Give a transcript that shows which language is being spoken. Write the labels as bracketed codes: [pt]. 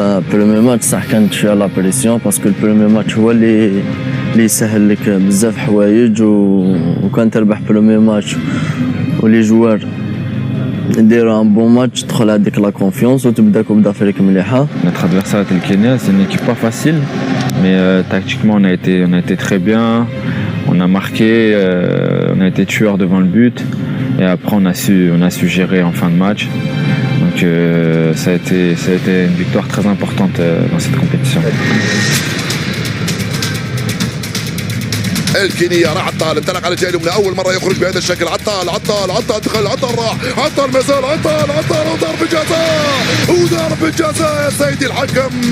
[fr] Premier match [ar] صح كانت فيها لا بريسيون باسكو البريمير ماتش هو اللي يسهل لك بزاف حوايج وكان تربح بريمير ماتش ولي جوار نديروا ان بون ماتش تدخل هذيك لا كونفيونس وتبدا كوب دافريك مليحه. [fr] Notre adversaire était le Kenya, c'est une équipe pas facile, mais tactiquement on a été très bien, on a marqué, on a été tueur devant le but et après on a su gérer en fin de match. Donc ça a été une victoire très importante dans cette compétition. [ar] الكينيا راح عطال انطلق على الجهه اليمنى اول مره يخرج بهذا الشكل عطال دخل عطال راح عطال مازال عطال وضرب الجزاء يا سيدي الحكم.